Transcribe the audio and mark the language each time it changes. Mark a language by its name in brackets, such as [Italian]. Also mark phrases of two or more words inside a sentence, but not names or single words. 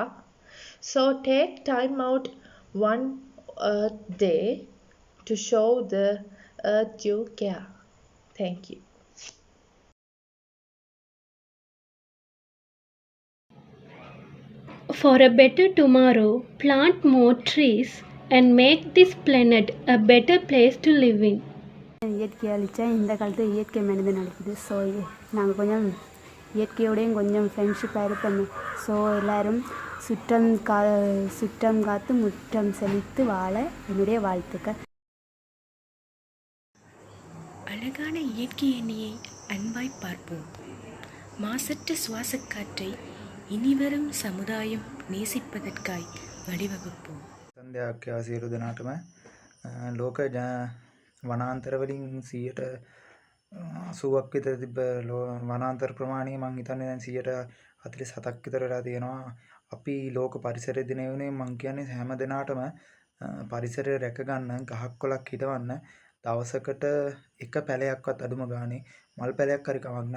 [English] So take time out one Earth Day to show the earth you care. Thank you. For a better tomorrow, plant more trees and make this planet a better place to live in. [Tamil] இயற்கை அழிச்சா இந்த காலத்தில் இயற்கை மனிதன் அழிக்குது. ஸோ நாங்கள் கொஞ்சம் இயற்கையோடையும் கொஞ்சம் ஃப்ரெண்ட்ஷிப்பாக இருப்போம். ஸோ எல்லோரும் சுற்றம் காத்து முற்றம் செழித்து வாழ என்னுடைய வாழ்த்துக்கள். அழகான இயற்கை எண்ணெயை அன்பாய் பார்ப்போம். மாசற்ற சுவாசக்காற்றை இனிவரும் சமுதாயம் நேசிப்பதற்காய் வழிவகுப்போம். [Sinhala] දෙයක් සියලු දෙනාටම ලෝක වනාන්තර වලින් 80ක් විතර තිබ්බ වනාන්තර ප්‍රමාණය මම හිතන්නේ දැන් 47ක් විතර වෙලා තියෙනවා. අපි ලෝක පරිසර දිනය වෙනුවෙන් මම කියන්නේ හැම දිනාටම පරිසරය රැක ගන්න ගහක් කොළක් හිටවන්න දවසකට එක පැලයක්වත් අඩුම ගානේ මල් පැලයක් හරි කමක් නැහැ.